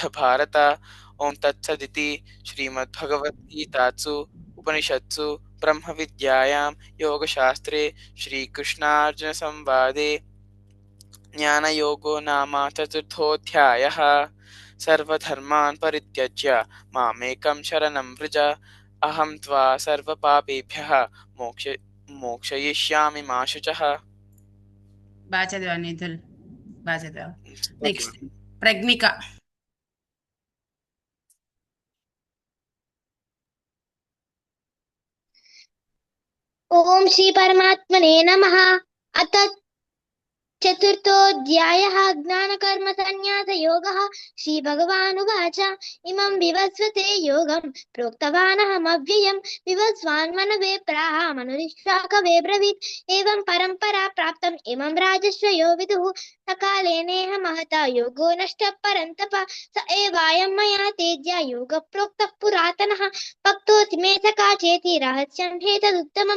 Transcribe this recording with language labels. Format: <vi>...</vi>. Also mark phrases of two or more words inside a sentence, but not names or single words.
<sa>भारत ओं तत्सदिति श्रीमद्भगवद्गीतासु उपनिषत्सु ब्रह्मविद्यायां योगशास्त्रे श्रीकृष्णार्जुनसंवादे ज्ञानयोगो नाम चतुर्थोऽध्यायः सर्वधर्मान् परित्यज्य मामेकं शरणं व्रज अहं त्वा सर्वपापेभ्यः మోక్షయిష్యామి మా శుచః.</sa> <te>బాగా చదివా నిధుల్, బాగా చదివా. నెక్స్ట్ ప్రజ్ఞిక.</te> <sa>ఓం శ్రీ పరమాత్మనే నమః. అత చతుర్థోऽధ్యాయः ज्ञानकर्मसन्न्यासयोगः. श्रीभगवानुवाच इमं विवस्वते योगं प्रोक्तवानहमव्ययं विवस्वान् मनवे प्राह मनुरिक्ष्वाकवे ब्रवीत् एवं परम्परा प्राप्तम् इमं राजर्षयो विदुः सकालेनेह महता योगो नष्टः परन्तप स एवायं मया तेज्य योगः प्रोक्तः पुरातनः भक्तोऽसि मे सखा चेति रहस्यं ह्येतदुत्तमम्.</sa>